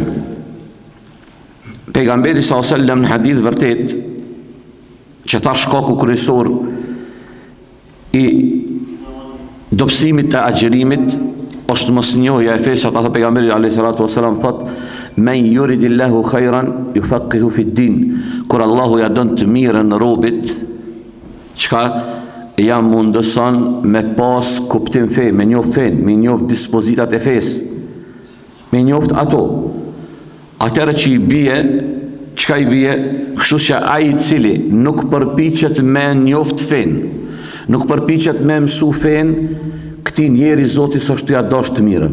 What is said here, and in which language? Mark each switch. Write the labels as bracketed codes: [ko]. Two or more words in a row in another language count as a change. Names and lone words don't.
[sq] Pejgamberi [ar] صلى الله عليه وسلم [sq] në hadith vërtet që tha shkaku kryesor i dobësimit të agjerimit është mosnjohja e fesë. Ata pejgamberi [ar] عليه الصلاة والسلام [sq] thot: [ar] "من يرد الله خيرا يفقهه في الدين." [sq] Kur Allahu ja don të mirën robit, çka ja mundëson me pas kuptim fe, me njoft fen, me njoft dispozitat e fesë, me njoft ato. Atëra që i bie, çka i bie, kështu që ai i cili nuk përpiqet me njoft fen, nuk përpiqet me mësu fen, këtij njeri Zoti s'është ja dash të mirën.